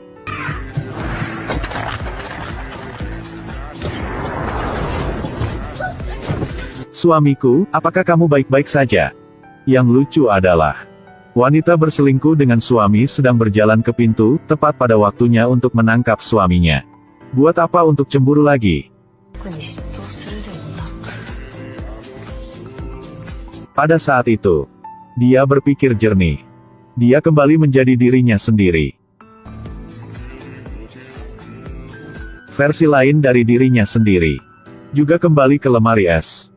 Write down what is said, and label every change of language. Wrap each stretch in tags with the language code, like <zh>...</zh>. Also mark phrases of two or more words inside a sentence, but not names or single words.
<id>Suamiku, apakah kamu baik-baik saja? Yang lucu adalah, wanita berselingkuh dengan suami sedang berjalan ke pintu, tepat pada waktunya untuk menangkap suaminya. Buat apa untuk cemburu lagi?</id> <ja>特に嫉妬するでもなく、</ja> <id>Pada saat itu, dia berpikir jernih. Dia kembali menjadi dirinya sendiri. Versi lain dari dirinya sendiri juga kembali ke lemari es.</id>